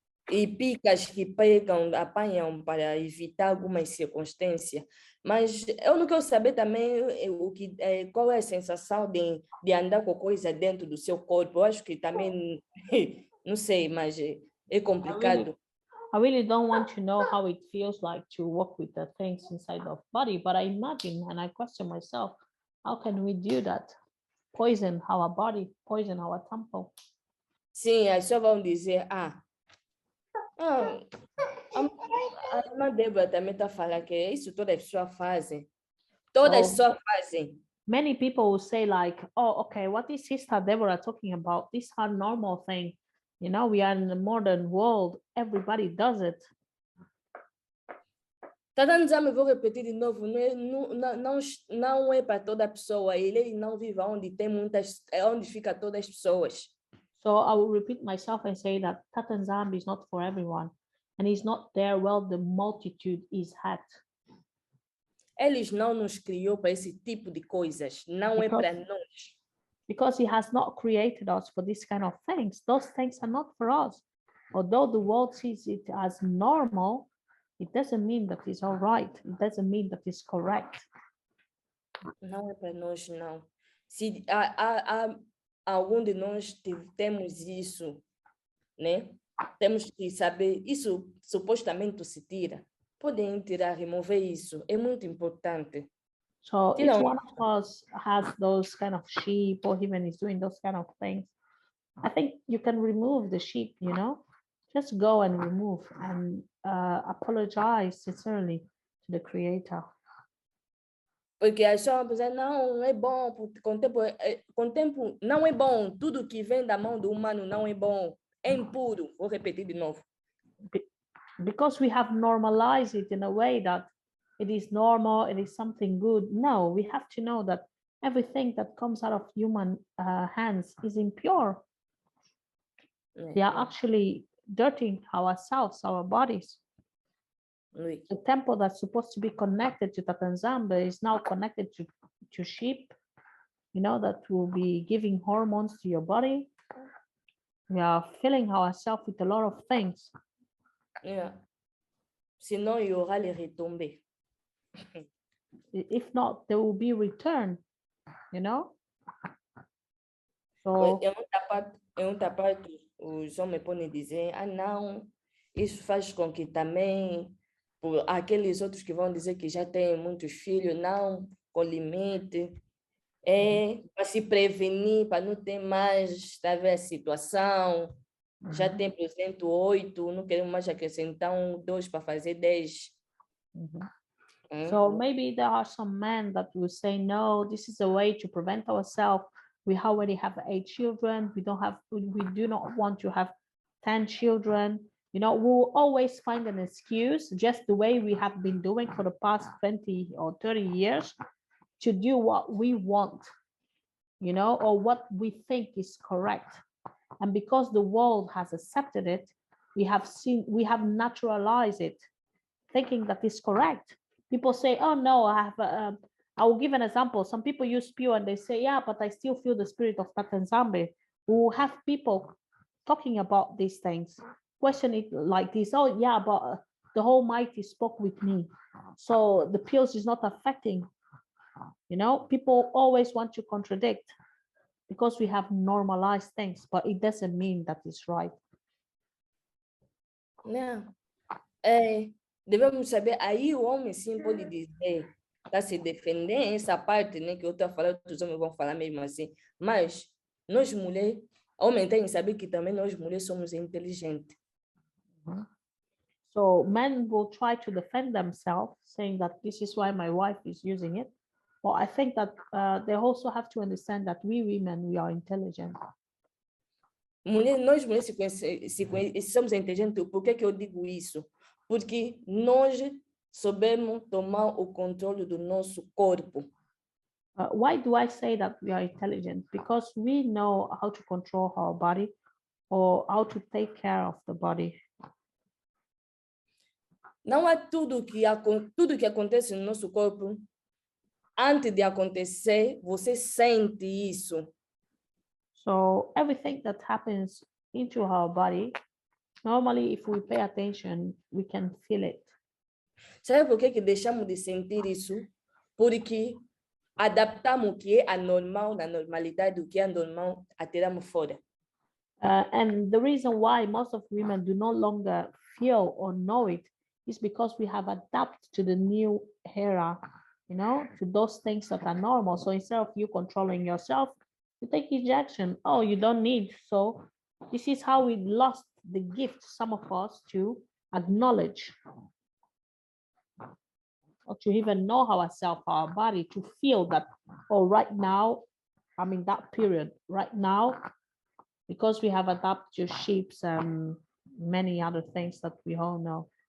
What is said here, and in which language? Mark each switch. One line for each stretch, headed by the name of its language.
Portuguese: E picas que pegam, apanham para evitar algumas circunstâncias. Mas eu não quero saber também qual é a sensação de andar com coisa dentro do seu corpo. Eu acho que também, não sei, mas é complicado.
English: I really don't want to know how it feels like to walk with the things inside of body, but I imagine and I question myself, how can we do that? Poison our body, poison our temple.
Portuguese: Sim, as pessoas vão dizer, a irmã Débora também está falando que isso todas as pessoas fazem. Todas as pessoas fazem.
English: Many people will say like, oh, okay, what is Sister Deborah talking about? These are normal things. You know, we are in the modern world. Everybody does it.
Portuguese: Tata Nzambe, vou repetir de novo, não é para toda pessoa. Ele não vive onde tem onde fica todas as pessoas.
English: So I will repeat myself and say that Tata Nzambe is not for everyone, and he's not there where the multitude is at.
Portuguese: Eles não nos criou para esse tipo de coisas. Não é para nós.
English: Because he has not created us for this kind of things. Those things are not for us. Although the world sees it as normal, it doesn't mean that it's all right. It doesn't mean that it's correct.
Portuguese: Não é para nós, não. Se algum de nós temos isso, né? Temos que saber, isso supostamente se tira. Podem tirar, remover isso. É muito importante. So if one of us has those kind of sheep or even is doing those kind of things, I think you can remove the sheep, you know, just go and remove and apologize sincerely to the Creator. Porque as pessoas vão pensar, não é bom, com o tempo não é bom, tudo que vem da mão do humano não é bom, é impuro. Vou repetir de novo.
English: Because we have normalized it in a way that it is normal, it is something good. No, we have to know that everything that comes out of human hands is impure. They are actually dirtying ourselves, our bodies.
French: Oui.
English: The temple that's supposed to be connected to Yah Nzambe is now connected to sheep, you know, that will be giving hormones to your body. We are filling ourselves with a lot of things. Yeah.
French: Sinon, il y aura les retombées.
English: If not, there will be return, you know.
French: Oui,
English: So
Portuguese: em outra parte, os homens podem dizer, ah, não, isso faz com que também, por aqueles outros que vão dizer que já têm muitos filhos, não, com limite, é para se prevenir, para não ter mais, tá vendo, a situação, já tem, por exemplo, 8, não queremos mais acrescentar 2 para fazer 10.
English: So maybe there are some men that will say, no, this is a way to prevent ourselves. We already have 8 children. We do not want to have 10 children. You know, we'll always find an excuse, just the way we have been doing for the past 20 or 30 years, to do what we want, you know, or what we think is correct. And because the world has accepted it, we have naturalized it, thinking that it's correct. People say, oh no, I will give an example. Some people use pure and they say, yeah, but I still feel the spirit of Yah Nzambe. We will have people talking about these things, question it like this. Oh yeah, but the Almighty spoke with me. So the pills is not affecting, you know, people always want to contradict because we have normalized things, but it doesn't mean that it's right.
Portuguese: Não. Devemos saber, aí o homem sim pode dizer, para se defender essa parte, né, que eu estou falando, os homens vão falar mesmo assim, mas nós mulheres, homem tem que saber que também nós mulheres somos inteligentes.
English: So men will try to defend themselves, saying that this is why my wife is using it. Well, I think that they also have to understand that we women, we are intelligent.
Portuguese: Nós mulheres somos inteligentes. Por que eu digo isso? Porque nós soubemos tomar o controle do nosso corpo.
English: Why do I say that we are intelligent? Because we know how to control our body or how to take care of the body.
Portuguese: Não é tudo que acontece no nosso corpo. Antes de acontecer, você sente isso.
English: So everything that happens into our body, normally if we pay attention, we can feel it.
Portuguese: Sabe por que deixamos de sentir isso? Porque adaptamos o que é anormal na normalidade, o que é anormal, atiramos fora.
English: And the reason why most of women do no longer feel or know it is because we have adapted to the new era, you know, to those things that are normal. So instead of you controlling yourself, you take injection. Oh, you don't need. So this is how we lost the gift, some of us, to acknowledge or to even know ourselves, our body, to feel that, oh, right now, I'm in that period right now, because we have adapted to shapes and many other things that we all know.